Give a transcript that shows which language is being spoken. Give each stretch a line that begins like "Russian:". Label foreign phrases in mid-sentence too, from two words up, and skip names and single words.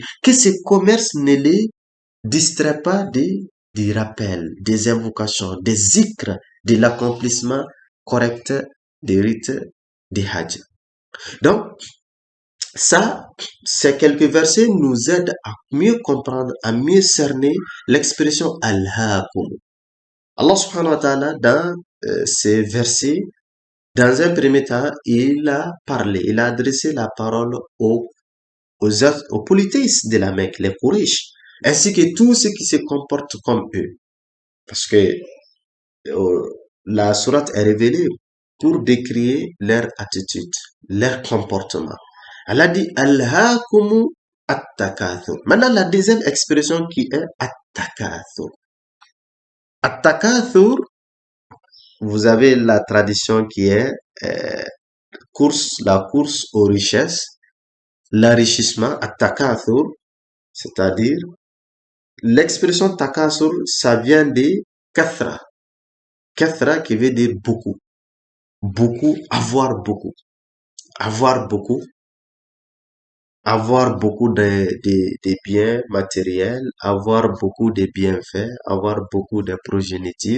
French: Que ce commerce ne les distrait pas des rappels, des invocations, des zikrs, de l'accomplissement correct des rites des Hajj. Donc, ça, ces quelques versets nous aident à mieux comprendre, à mieux cerner l'expression Al-Hakum.
Arabic: الله سبحانه وتعالى,
French: dans ces versets, Dans un premier temps, il a parlé, il a adressé la parole aux polythéistes de la Mecque, les Quraysh, ainsi que tous ceux qui se comportent comme eux. Parce que euh, la sourate est révélée pour décrire leur attitude, leur comportement. Elle a dit
Arabic: ألهاكم التكاثر.
French: Maintenant, la deuxième expression qui est at-takathur. At-takathur, vous avez la tradition qui est euh, la course aux richesses, l'enrichissement, at-takathur, c'est-à-dire l'expression takathur, ça vient de kathra. Kathra qui veut dire beaucoup. Beaucoup, avoir beaucoup, avoir beaucoup de biens matériels, avoir beaucoup de bienfaits, avoir beaucoup de progéniture.